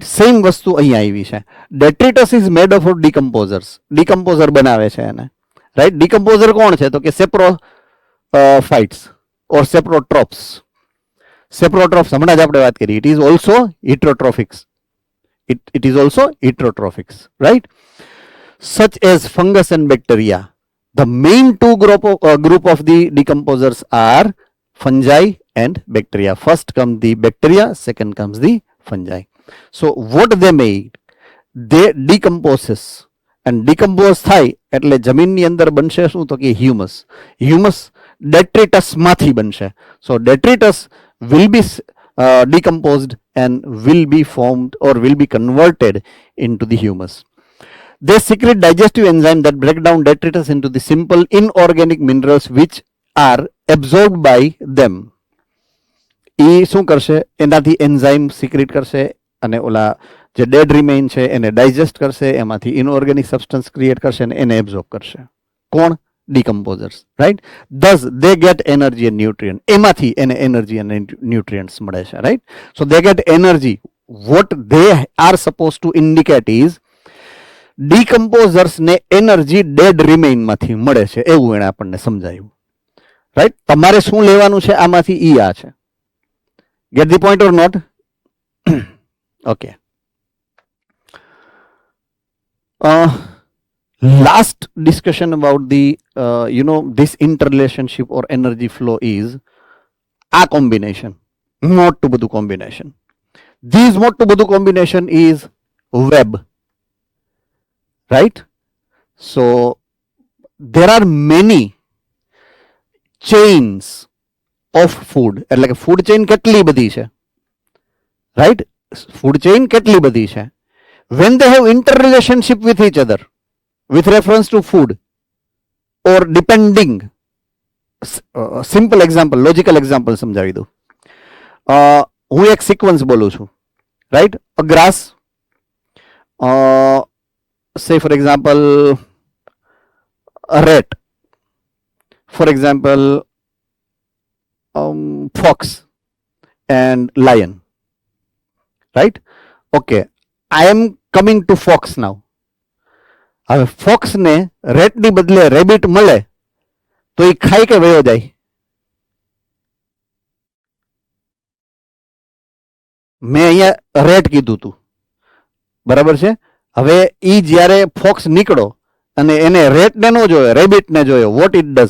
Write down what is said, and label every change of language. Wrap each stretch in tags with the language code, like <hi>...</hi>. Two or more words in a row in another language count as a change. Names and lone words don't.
<gu>સેમ વસ્તુ અહીંયા આવી છે.</gu> <en>detritus is made up of decomposers.</en> <gu>ડિકમ્પોઝર બનાવે છે એને, રાઈટ? ડિકમ્પોઝર કોણ છે? તો કે</gu> <en>સેપ્રોફાઇટ્સ or saprotrophs.</en> <gu>Saprotrophs હમણાં જ આપણે વાત કરી.</gu> <en>It is also heterotrophics. It is also heterotrophics, right? Such as fungus and bacteria. The main two group of the decomposers are fungi and bacteria. First comes the bacteria, second comes the fungi. So what they made? They decomposes. And decompose</en> <gu>થાય એટલે જમીનની અંદર બનશે શું? તો કે હ્યુમસ. હ્યુમસ detritus માંથી બનશે.</gu> <en>So detritus will be decomposed and will be formed or will be converted into the humus. They secrete digestive enzymes that break down detritus into the simple inorganic minerals which are absorbed by them.</en> <gu>એ શું કરશે? એનાથી એન્ઝાઇમ સિક્રેટ કરશે અને ઓલા જે</gu> <en>dead remain</en> <gu>છે એને ડાયજેસ્ટ કરશે, એમાંથી</gu> <en>inorganic substance create</en> <gu>કરશે અને એને એબ્ઝોર્બ કરશે. કોણ? ડિકમ્પોઝર્સ, રાઈટ?</gu> <en>Thus they get energy and nutrient.</en> <gu>એમાંથી એને એનર્જી અને ન્યુટ્રિયન્ટ્સ મળે છે, રાઈટ?</gu> <en>so they get energy. What they are supposed to indicate is</en> <gu>ડિકમ્પોઝર્સ ને એનર્જી</gu> <en>dead remain</en> <gu>માંથી મળે છે, એવું એને આપણને સમજાયું, રાઈટ? તમારે શું લેવાનું છે આમાંથી? ઈ આ છે.</gu> <en>Get the point or not? Okay. Last discussion about the this interrelationship or energy flow is a combination,</en> <gu>મોટું બધું combination.</gu> <en>This</en> <gu>મોટું બધું</gu> <en>combination is web, right? So there are many chains of food.</en> <gu>એટલે કે</gu> <en>food chain</en> <gu>કેટલી બધી છે,</gu> <en>right? Food chain</en> <gu>કેટલી બધી છે.</gu> <en>When they have interrelationship with each other with reference to food or depending, simple example, logical example</en> <gu>સમજાવી દઉં. હું એક સિક્વન્સ બોલું છું,</gu> <en>right? A grass, say for example a rat, for example fox and lion, right? Okay, I am coming to fox now.</en> <gu>હવે ફોક્સ ને રેટ ની બદલે રેબિટ મળે તો એ ખાઈ કે વયો જાય? મેં અહીંયા રેટ કીધું તું, બરાબર છે? હવે ઈ જ્યારે ફોક્સ નીકળો અને એને રેટ ને નો જોયો, રેબિટ ને જોયો,</gu> <en>what it does?</en>